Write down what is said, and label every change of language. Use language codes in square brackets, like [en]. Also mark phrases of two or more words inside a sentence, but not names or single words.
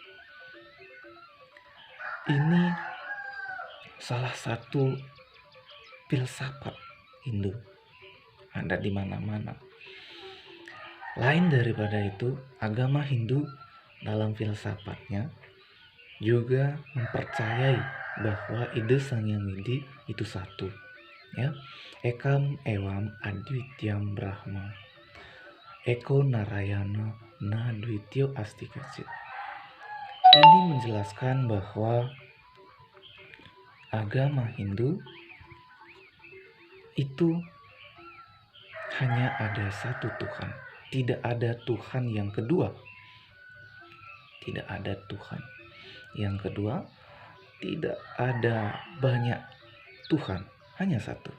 [id] Ini salah satu filsafat Hindu, ada di mana-mana. Lain daripada itu, agama Hindu dalam filsafatnya juga mempercayai bahwa ide Sang Yang Widi itu satu, ya. [sa] Ekam ewam adwityam brahma, eko narayana na dwityo asti kacit. [id] Ini menjelaskan bahwa agama Hindu itu hanya ada satu Tuhan, tidak ada Tuhan yang kedua. Tidak ada Tuhan yang kedua, tidak ada banyak Tuhan, hanya satu.